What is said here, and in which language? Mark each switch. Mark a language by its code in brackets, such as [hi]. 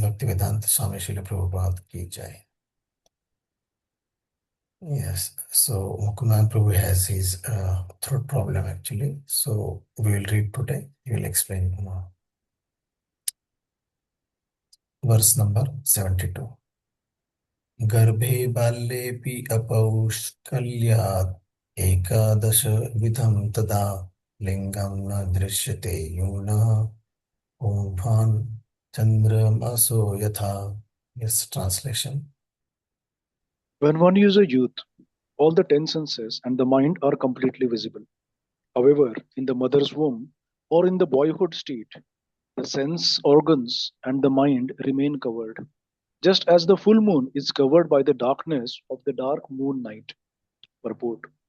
[hi] Bhaktivedanta Swami Srila Prabhupada ki jai. [en] Yes, so Mukundan Prabhu has his throat problem actually. So we will read today. He will explain verse number 72. [sa] गर्भे बाल्येऽपि अपौष्कल्यात् एकादशविधं तदा लिङ्गं न दृश्यते यूनः पुंसां चन्द्रमसो यथा. [en] Yes, translation. When one is a youth, all the 10 senses and the mind are completely visible. However, in the mother's womb or in the boyhood state, the sense organs and the mind remain covered, just as the full moon is covered by the darkness of the dark moon night. Purport.